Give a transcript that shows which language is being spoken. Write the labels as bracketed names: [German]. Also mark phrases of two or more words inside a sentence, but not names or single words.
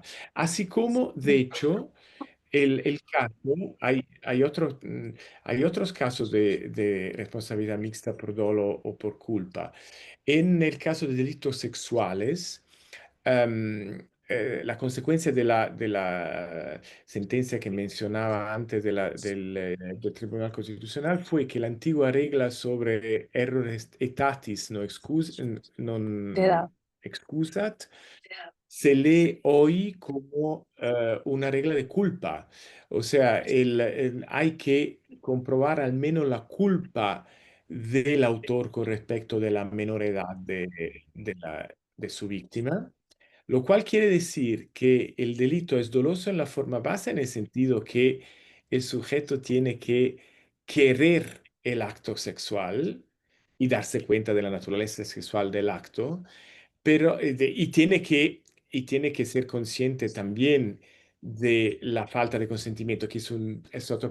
[Spanish] Así como, de hecho, el caso, hay otros casos de responsabilidad mixta por dolo o por culpa. En el caso de delitos sexuales, la consecuencia de la sentencia que mencionaba antes del Tribunal Constitucional fue que la antigua regla sobre [Latin] errores etatis Te da. non excusat [Spanish] se lee hoy como una regla de culpa. O sea, hay que comprobar al menos la culpa del autor con respecto de la menor edad de su víctima, lo cual quiere decir que el delito es doloso en la forma base en el sentido que el sujeto tiene que querer el acto sexual y darse cuenta de la naturaleza sexual del acto, pero, y tiene que ser consciente también de la falta de consentimiento, que es otro